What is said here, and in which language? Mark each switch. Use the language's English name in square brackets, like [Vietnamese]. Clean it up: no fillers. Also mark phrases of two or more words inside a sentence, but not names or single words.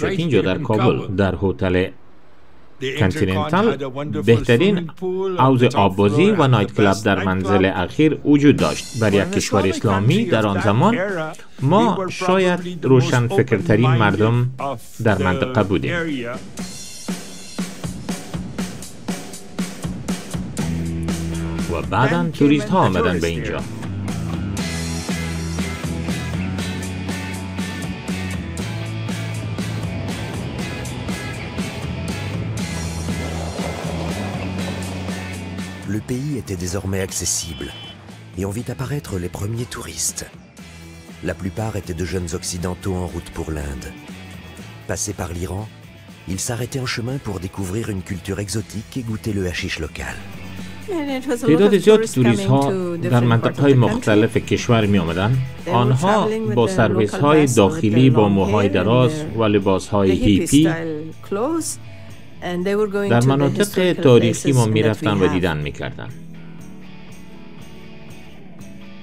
[Persian] اینجا در کابل در هتل کانتیننتال بهترین حوض آببازی و نایت کلاب در منزل اخیر وجود داشت. برای یک کشور اسلامی در آن زمان ما شاید روشن فکرترین مردم در منطقه بودیم. و بعداً توریست ها آمدن به اینجا. [French] Le pays était désormais accessible et on vit apparaître les premiers touristes. La plupart étaient de jeunes occidentaux en route pour l'Inde. Passés par l'Iran, ils s'arrêtaient en chemin pour découvrir une culture exotique et goûter le hashish local. [Persian] تعداد زیاد توریست ها در منطقه های مختلف کشور می آمدن. آنها با سرویس های داخلی با موهای دراز و لباس های هیپی در مناطق تاریخی ما می رفتن و دیدن می کردن.